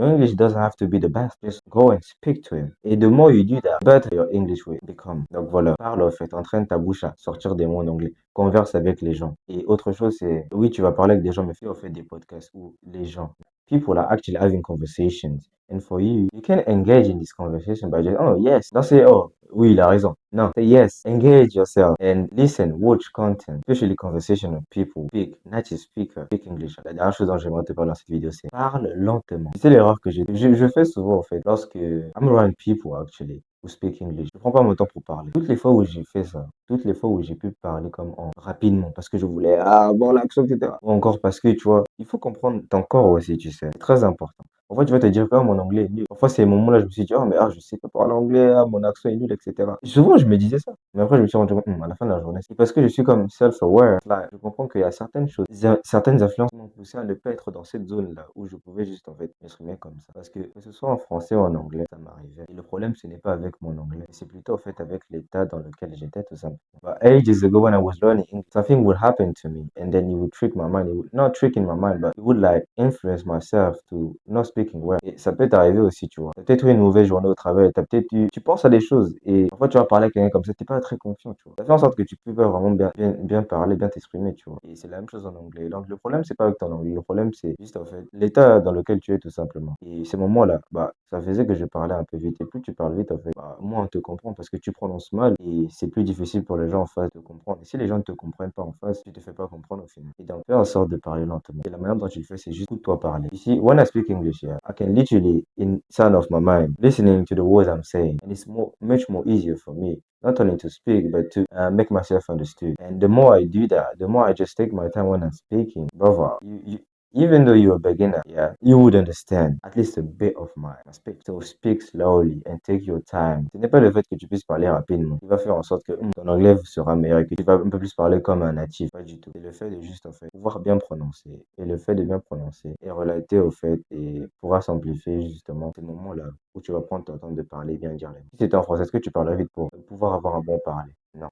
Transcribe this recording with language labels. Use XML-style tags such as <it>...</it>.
<en>Your English doesn't have to be the best. Just go and speak to him. Et the more you do that, better your English will become.</en> <fr>Donc voilà, parle en fait, entraîne ta bouche à sortir des mots en anglais, converse avec les gens. Et autre chose, c'est, oui, tu vas parler avec des gens, mais fais en fait des podcasts où les gens,</fr> <en>people are actually having conversations. And for you, you can engage in this conversation by just, oh yes, don't say, oh,</en> <fr>oui, il a raison.</fr> <en>No, say yes, engage yourself and listen, watch content, especially conversation of people, speak, native speaker, speak English.</en> <fr>La dernière chose dont j'aimerais te parler dans cette vidéo, c'est parle lentement. C'est l'erreur que je fais souvent en fait, lorsque</fr> <en>I'm around people actually who speak English.</en> <fr>Je prends pas mon temps pour parler. Toutes les fois où j'ai fait ça, toutes les fois où j'ai pu parler comme en rapidement, parce que je voulais avoir l'action, etc. Ou encore parce que, tu vois, il faut comprendre ton corps aussi, tu sais. C'est très important. Parfois, tu vas te dire que mon anglais est nul. Parfois, ces moments-là, je me suis dit, oh, mais je sais pas parler anglais, mon accent est nul, etc. Souvent, je me disais ça. Mais après, je me suis rendu compte, à la fin de la journée, c'est parce que je suis comme self-aware. Là, je comprends qu'il y a certaines choses, certaines influences qui m'ont poussé à ne pas être dans cette zone-là où je pouvais juste, en fait, m'exprimer comme ça. Parce que ce soit en français ou en anglais, ça m'arrivait. Et le problème, ce n'est pas avec mon anglais, c'est plutôt, en fait, avec l'état dans lequel j'étais, tout simplement.</fr> <en>But ages ago, when I was learning English, something would happen to me, and then it would trick my mind. It would not trick in my mind, but it would like influence myself to not speaking well.</en> <fr>Et ça peut t'arriver aussi, tu vois. T'as peut-être eu une mauvaise journée au travail, tu penses à des choses, et parfois tu vas parler à quelqu'un comme ça, t'es pas très confiant, tu vois. Ça fait en sorte que tu peux pas vraiment bien parler, bien t'exprimer, tu vois. Et c'est la même chose en anglais. Donc le problème, c'est pas avec ton anglais, le problème, c'est juste en fait l'état dans lequel tu es, tout simplement. Et ces moments-là, ça faisait que je parlais un peu vite. Et plus tu parles vite, en fait, moins on te comprend parce que tu prononces mal et c'est plus difficile pour les gens en face de comprendre. Et si les gens ne te comprennent pas en face, tu te fais pas comprendre au final. Et donc, fais en sorte de parler lentement. Et la manière dont tu le fais, c'est juste pour toi parler.</fr> <en>Ici, when I speak English here, I can literally, in sound of my mind, listening to the words I'm saying. And it's much more easier for me not only to speak, but to make myself understood. And the more I do that, the more I just take my time when I'm speaking. Brother, even though you're a beginner, yeah, you would understand at least a bit of my speak. So speak slowly and take your time.</en> <fr>Ce n'est pas le fait que tu puisses parler rapidement qui va faire en sorte que ton anglais sera meilleur et que tu vas un peu plus parler comme un natif. Pas du tout. C'est le fait de juste en fait pouvoir bien prononcer. Et le fait de bien prononcer est relaté au fait et pourra s'amplifier justement ces moments-là où tu vas prendre ton temps de parler bien dire les mots. Si c'était en français, est-ce que tu parlerais vite pour pouvoir avoir un bon parler? Non.</fr>